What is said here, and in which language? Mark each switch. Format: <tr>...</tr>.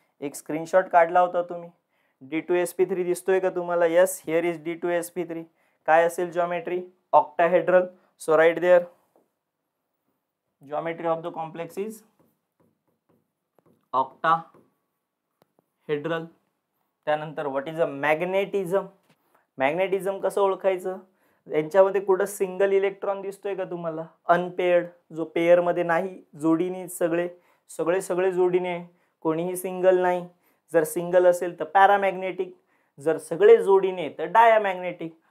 <mr>एक स्क्रीनशॉट काढला होता तुम्ही. D2sp3 दिसतोय का तुम्हाला? Yes, here is D2sp3. काय असेल geometry? Octahedral.</mr> <en>So right there geometry of the complex is octahedral.</en> <mr>त्यानंतर what is a magnetism? Magnetism कसं ओळखायचं? यांच्यामध्ये कुठं सिंगल इलेक्ट्रॉन दिसतोय का तुम्हाला? अनपेअर्ड, जो पेअर मध्ये नाही, जोडीने सगळे जोडीने, कोणीही सिंगल नाही. जर सिंगल असेल तर पॅरामॅग्नेटिक, जर सगळे जोडीने तर डायामॅग्नेटिक.</mr>